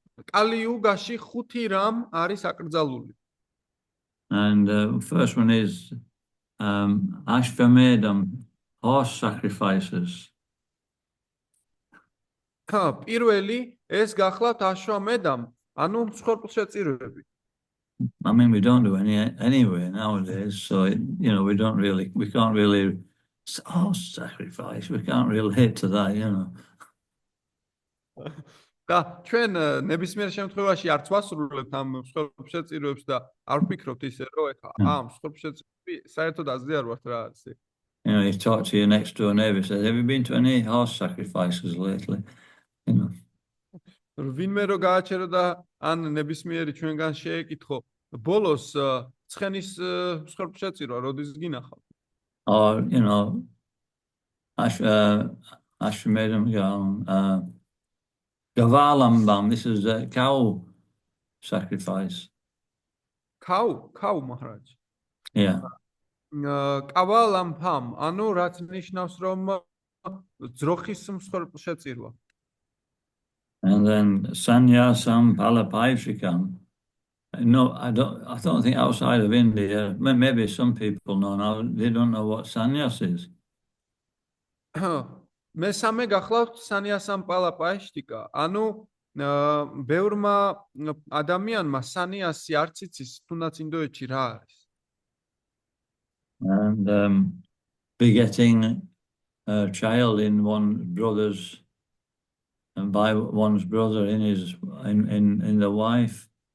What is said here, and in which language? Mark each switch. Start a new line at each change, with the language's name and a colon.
Georgian: კალიუგაში 5 რამ არის აკრძალული.
English: And the first one is ashvamedam, horse sacrifices.
Georgian: პირველი ეს გახლავთ აშვამედამ, ანუ მსხვერპლშეწირვები.
English: I mean, we don't do any anyway nowadays, so you know we can't really sacrifice. We can't relate to that, you know.
Georgian: და ჩვენ ნებისმიერ შემთხვევაში არც ვასრულებთ ამ მსხვერპლშეწირვებს და არ ვფიქრობთ ისე, რომ ეხა ამ მსხვერპლშეწირვები საერთოდ აზრი არ ვართ რა არის.
English: You know, you talk to your next door neighbor, says, "Have you been to any horse sacrifices lately?" You know.
Georgian: ვინმე რო გააჩერო და ან ნებისმიერი ჩვენგან შეეკითხო, ბოლოს ცხენის მსხვერპლშეწირვა როდის გინახავთ?
English: Or, you know, ashvamedam, gavalambam, this is a cow sacrifice. Cow Maharaj. Yeah.
Georgian: Kavalambam, ანუ რაც ნიშნავს რომ ძროხის მსხვერპლშეწირვა.
English: And then sannyasam palapaitrikam. No, I don't think outside of India, maybe some people know now, they don't know what sannyas is.
Georgian: მესამე გახლავთ სანიასამ პალაპაიშტიკა, ანუ ბევრმა ადამიანმა სანიასი არც იცის თუნდაც ინდოეთში რა არის.
English: And begetting a child in one's brother's and by one's brother in the wife.